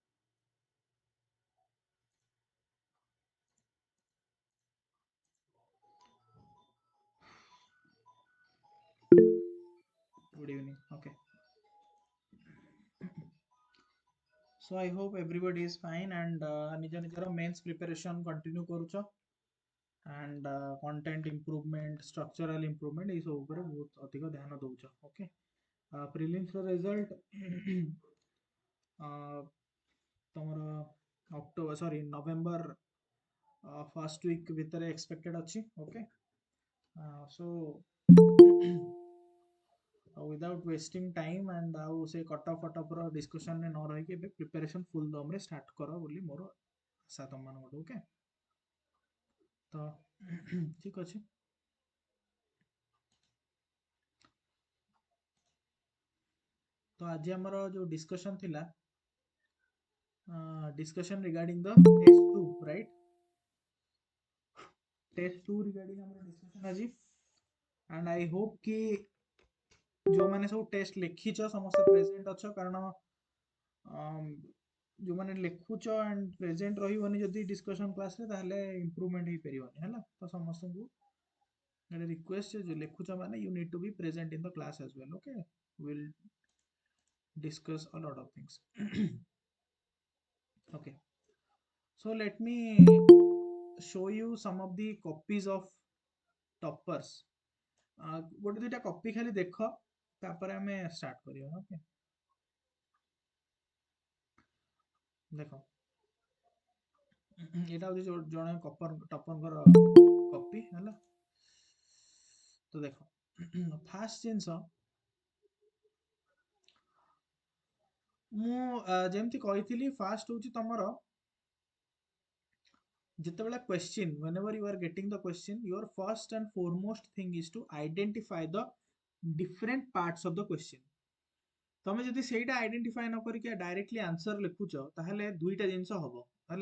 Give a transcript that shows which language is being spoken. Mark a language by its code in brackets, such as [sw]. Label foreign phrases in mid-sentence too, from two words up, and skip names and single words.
[en] Good evening. Okay. So I hope everybody is fine and [or] ନିଜ ନିଜର [en] mains preparation continue କରୁଛ and content improvement, structural improvement [or] ଏଇ ସବୁ ଉପରେ ବହୁତ ଅଧିକ ଧ୍ୟାନ ଦଉଛ. [en] Okay. [or] Prelims ର result ତମର ନଭେମ୍ବର [en] first week [or] ଭିତରେ expected ଅଛି. Okay. [en] So without wasting time and [or] ଆଉ ସେ କଟଅଫ୍ ର discussion ରେ ନ ରହିକି ଏବେ [en] preparation full dome [or] ରେ start କର ବୋଲି ମୋର ଆଶା ତମମାନଙ୍କଠୁ. ଓକେ ତ ଠିକ ଅଛି. ତ ଆଜି ଆମର ଯୋଉ discussion ଥିଲା [en] discussion regarding the test 2, right? test 2 regarding [or] ଆମର discussion ଆଜି [en] and I hope [or] କି ଯୋଉମାନେ ସବୁ ଟେଷ୍ଟ ଲେଖିଛ ସମସ୍ତେ ପ୍ରେଜେଣ୍ଟ ଅଛ, କାରଣ ଯୋଉମାନେ ଲେଖୁଛ [en] and present [or] ରହିବନି ଯଦି ଡିସ୍କସନ କ୍ଲାସରେ ତାହେଲେ ଇମ୍ପ୍ରୁଭମେଣ୍ଟ ହେଇପାରିବନି ହେଲା. ତ ସମସ୍ତଙ୍କୁ ଗୋଟେ ରିକ୍ୱେଷ୍ଟ ଯେ ଲେଖୁଛ ମାନେ [en] you need to be present in the class as well. okay, will discuss a lot of things. Okay, so let me show you some of the copies of toppers. [or] ଗୋଟେ ଦୁଇଟା କପି ଖାଲି ଦେଖ ତାପରେ ଆମେ ଷ୍ଟାର୍ଟ କରିବା. ଓକେ, ଦେଖ ଏଇଟା ହଉଛି ଜଣେ ଟପରଙ୍କର କପି ହେଲା. ତ ଦେଖ ଫାର୍ଷ୍ଟ ଜିନିଷ ମୁଁ ଯେମିତି କହିଥିଲି, ଫାର୍ଷ୍ଟ ହଉଛି ତମର ଯେତେବେଳେ [en] question, whenever you are getting the question, your first and foremost thing is to identify the different parts of the question. [or] ତମେ ଯଦି ସେଇଟା ଆଇଡେଣ୍ଟିଫାଏ ନ କରିକି ଡାଇରେକ୍ଟଲି ଆନ୍ସର ଲେଖୁଛ ତାହେଲେ ଦୁଇଟା ଜିନିଷ ହବ ହେଲା.